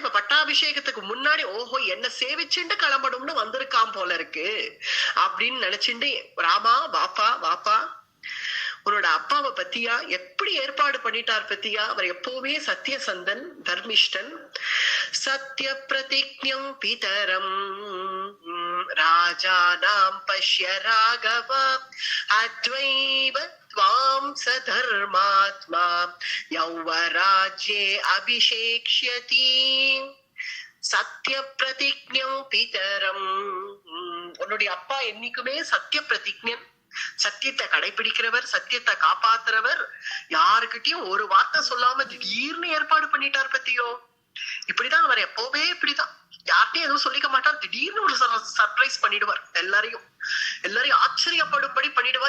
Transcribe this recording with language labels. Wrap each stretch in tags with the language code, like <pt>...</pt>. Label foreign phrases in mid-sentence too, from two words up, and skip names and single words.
<ta>இப்ப பட்டாபிஷேகத்துக்கு முன்னாடி ஓஹோ என்ன சேவிச்சுண்டு கிளம்பணும்னு வந்திருக்கான் போல இருக்கு அப்படின்னு நினைச்சுண்டு, ராமா வாப்பா வாப்பா, உன்னோட அப்பாவை பத்தியா எப்படி ஏற்பாடு பண்ணிட்டார் பத்தியா, அவர் எப்பவுமே சத்தியசந்தன் தர்மிஷ்டன்,</ta> <sa>सत्य प्रतिज्ञं पितरम् राजानं पश्य राघव अद्यैव त्वां सधर्मात्मा यौवराज्ये अभिषेक्ष्यति सत्य प्रतिज्ञं पितरम्.</sa> <ta>உன்னுடைய அப்பா என்னைக்குமே சத்திய பிரதிஜ்ஞன், சத்தியத்தை கடைபிடிக்கிறவர், சத்தியத்தை காப்பாத்துறவர், யாருக்கிட்டையும் ஒரு வார்த்தை சொல்லாம திடீர்னு ஏற்பாடு பண்ணிட்டார் பத்தியோ. இப்படிதான் அவர் எப்பவுமே இப்படிதான், யார்ட்டையும் எதுவும் சொல்லிக்க மாட்டார், திடீர்னு ஒரு சர்ப்ரைஸ் பண்ணிடுவார், எல்லாரையும் ஆச்சரியப்படும்படி பண்ணிடுவார்.</ta>